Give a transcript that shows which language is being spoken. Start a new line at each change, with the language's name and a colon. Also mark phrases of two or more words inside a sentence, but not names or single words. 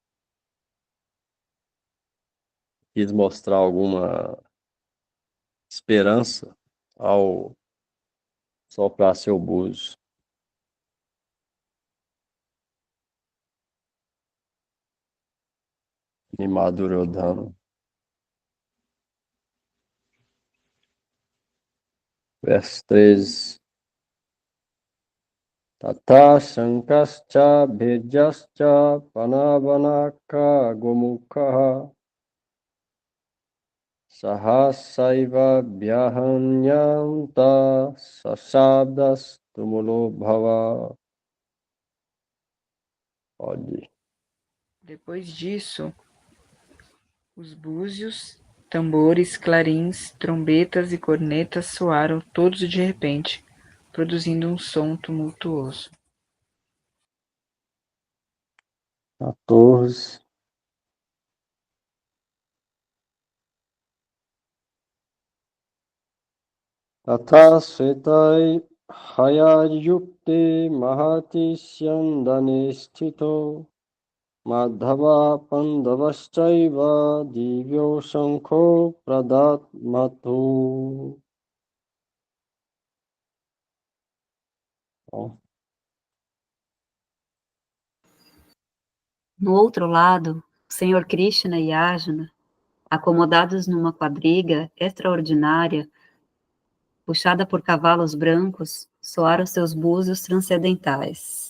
Portuguese: Quis mostrar alguma esperança ao soprar seu buzo. Animar Duryodhana. Verso 13.
Sanskrit: तत शङ्खाश्च भेजाश्च पणवानक गोमुख सहसैव व्याहन्यन्त सशब्दस् तुमुलो भव.
Portuguese: Pode. Depois disso, os búzios, tambores, clarins, trombetas e cornetas soaram todos de repente, produzindo um som tumultuoso. 14.
Sanskrit: तत श्वेतै हययुक्ते महति स्यन्दने स्थितो माधव पाण्डवश्चैव दिव्यो शङ्खो प्रदध्मतु.
Portuguese: Bom, No outro lado, o Senhor Krishna e Arjuna, acomodados numa quadriga extraordinária, puxada por cavalos brancos, soaram seus búzios transcendentais.